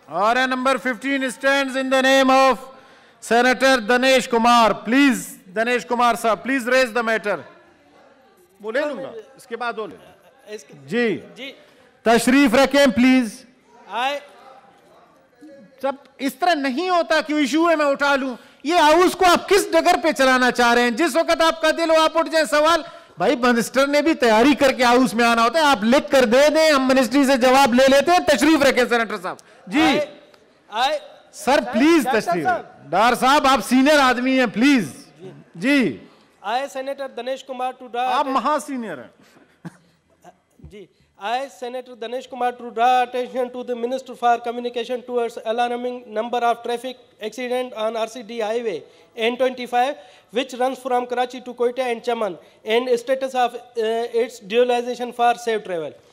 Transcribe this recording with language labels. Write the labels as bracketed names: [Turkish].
[English] Order number 15 stands in the name of Senator Danesh Kumar. Please, Danesh Kumar sir, please raise the matter. [Urdu] وہ لے لوں گا اس کے بعد جی تشریف رکھیں پلیز. جب اس طرح نہیں ہوتا کہ ایشو ہے میں اٹھا لوں. یہ ہاؤس کو آپ کس ڈگر پہ چلانا چاہ رہے ہیں؟ جس وقت آپ کا دل ہو آپ اٹھ جائیں. سوال بھائی منسٹر نے بھی تیاری کر کے ہاؤس میں آنا ہوتا ہے. آپ لکھ کر دے دیں, ہم منسٹری سے جواب لے لیتے ہیں. تشریف رکھیں سینیٹر صاحب. جی سر پلیز تشریف. ڈار صاحب آپ سینئر آدمی ہیں please. جی [English] I, Senator Danesh Kumar to draw. [Urdu] آپ مہا سینئر ہیں. [English] جی I, Senator Danesh Kumar to draw attention to the Minister for Communication towards alarming number of traffic accident on RCD Highway N25, which runs from Karachi to Quetta and Chaman, and status of its dualization for safe travel.